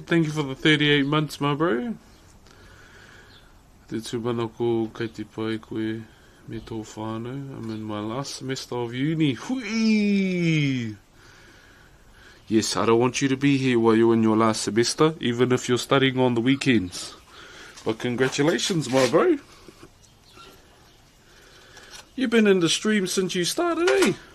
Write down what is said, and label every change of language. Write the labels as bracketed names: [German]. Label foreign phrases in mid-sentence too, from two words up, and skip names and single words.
[English] Thank you for the 38 months, my bro. [Māori] Te tūmana ko kei te pai koe me tō whānau. [English] I'm in my last semester of uni. Hui! Yes, I don't want you to be here while you're in your last semester, even if you're studying on the weekends. But congratulations, my bro. You've been in the stream since you started, eh?